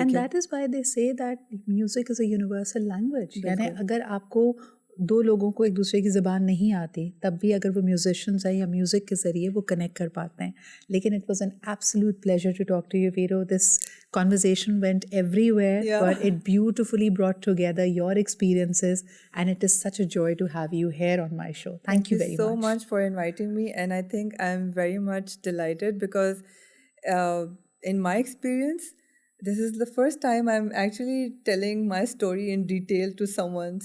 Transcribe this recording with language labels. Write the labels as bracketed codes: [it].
[en] And that is why they say that music is a universal language. [ur] یعنی اگر آپ کو دو لوگوں کو ایک دوسرے کی زبان نہیں آتی تب بھی اگر وہ میوزیشنز ہیں یا میوزک کے ذریعے وہ کنیکٹ کر پاتے ہیں. [en] لیکن it was an absolute pleasure to talk to you Veeru. This conversation went everywhere, but it beautifully brought together your experiences, and it is such a joy to have you here on my show. Thank you very much. Thank you so much for inviting me, and I think I'm very much delighted because in my experience, this is the first time I'm actually telling my story in detail to someone.